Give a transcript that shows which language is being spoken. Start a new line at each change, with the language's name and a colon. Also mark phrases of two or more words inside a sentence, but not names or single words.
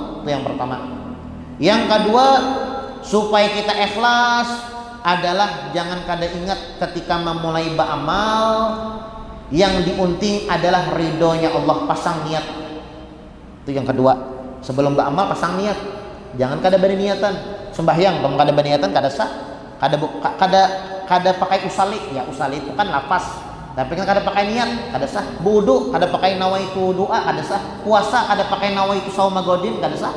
Indonesian: Itu yang pertama. Yang kedua, supaya kita ikhlas adalah jangan kada ingat ketika memulai beramal yang diunting adalah ridhonya Allah, pasang niat. Itu yang kedua. Sebelum beramal pasang niat. Jangan kada berniatan. Sembahyang kamu kada berniatan kada sah. Kada pakai usali. Ya usali itu kan lafaz. Tapi kan kada pakai niat, kada sah. Wudu kada pakai nawaitu doa, kada sah. Puasa kada pakai
Arabic: نويت صوم غد,
Indonesian: kada sah.